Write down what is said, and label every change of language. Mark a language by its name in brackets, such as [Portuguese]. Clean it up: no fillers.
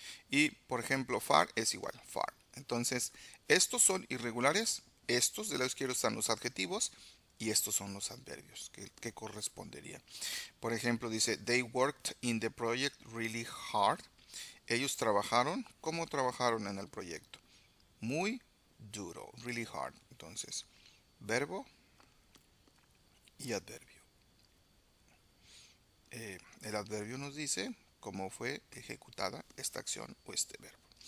[Spanish] Y por ejemplo, far es igual, far. Entonces, estos son irregulares, estos de lado izquierdo están los adjetivos y estos son los adverbios que corresponderían. Por ejemplo, dice, [English] they worked in the project really hard. [Spanish] Ellos trabajaron, ¿cómo trabajaron en el proyecto? Muy duro, [English] really hard. [Spanish] Entonces, verbo y adverbio. El adverbio nos dice cómo fue ejecutada esta acción o este verbo.